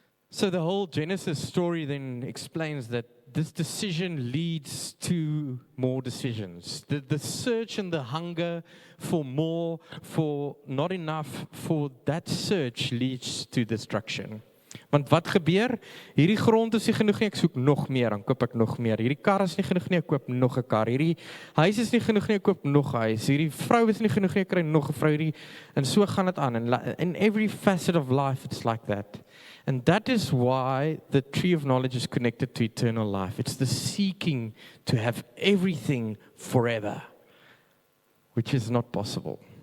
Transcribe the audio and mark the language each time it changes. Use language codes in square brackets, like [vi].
[en] So the whole Genesis story then explains that this decision leads to more decisions. The search and the hunger for more, for not enough, for that search leads to destruction. [af] Want wat gebeur? Hierdie grond is nie genoeg nie, ek soek nog meer, dan koop ek nog meer. Hierdie kar is nie genoeg nie, ek koop nog 'n kar. Hierdie huis is nie genoeg nie, ek koop nog 'n huis. Hierdie vrou is nie genoeg nie, ek kry nog 'n vrou. En so gaan dit aan. [en] And in every facet of life it's like that. And that is why the tree of knowledge is connected to eternal life. It's the seeking to have everything forever, which is not possible.